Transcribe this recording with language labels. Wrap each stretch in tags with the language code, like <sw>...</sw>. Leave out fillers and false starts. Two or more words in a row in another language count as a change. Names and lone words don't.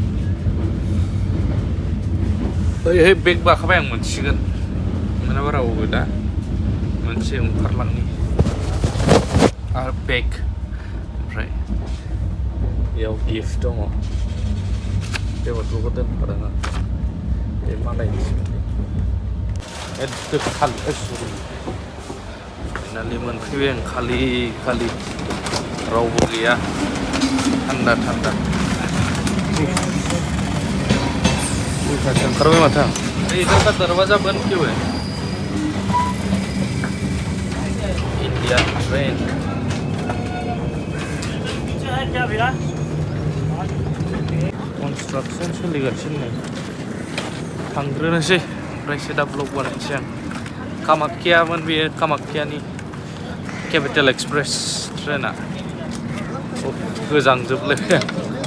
<brx>ओइहाय बेग बाखाबाय आं मोनसिगोन माने बारा अबो दा मोनसे ओंखारलांनि आरो बेग ओमफ्राय बेयाव गिफ्ट दङ बे बथलखौ दोनफादों आं बे मालायनि सोमोन्दै एदो फाइनालि मोनफैबाय आं खालि रावबो गैया थान्दा उल्थासो ओंखारबाय माथो आं</brx> <hi>इधर का दरवाजा बंद क्यों है</hi> <brx>इंडिया ट्रेन कन्स्ट्राक्सन सोलिगासिनो नै थांग्रोनोसै ओमफ्रायसो दा ब्लग बानायनोसै आं कामाख्यामोन बेयो कामाख्यानि केपिटेल एक्सप्रेस ट्रेना गोजांजोबलायबाय आं</brx>